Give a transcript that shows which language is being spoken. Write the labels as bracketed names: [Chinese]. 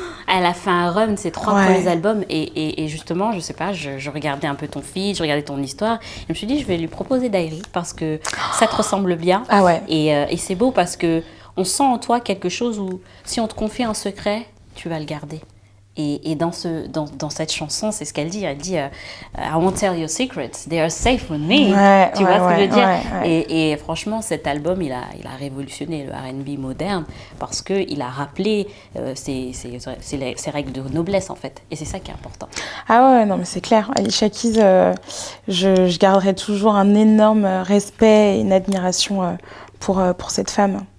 [French] Elle a fait un run, ses 3 premiers albums, et justement, je sais pas, je regardais un peu ton feed, je regardais ton histoire, et je me suis dit, je vais lui proposer Diary, parce que ça te ressemble bien. Ah ouais. Et c'est beau, parce que on sent en toi quelque chose où, si on te confie un secret, tu vas le garder. Et dans cette chanson, c'est ce qu'elle dit. Elle dit [English] I won't tell your secrets, they are safe with me. [French] Tu vois ce que je veux dire? Et franchement, cet album, il a révolutionné le R&B moderne parce qu'il a rappelé ses règles de noblesse, en fait. Et c'est ça qui est important. Ah ouais, non, mais c'est clair. Alicia Keys, je garderai toujours un énorme respect et une admiration pour cette femme.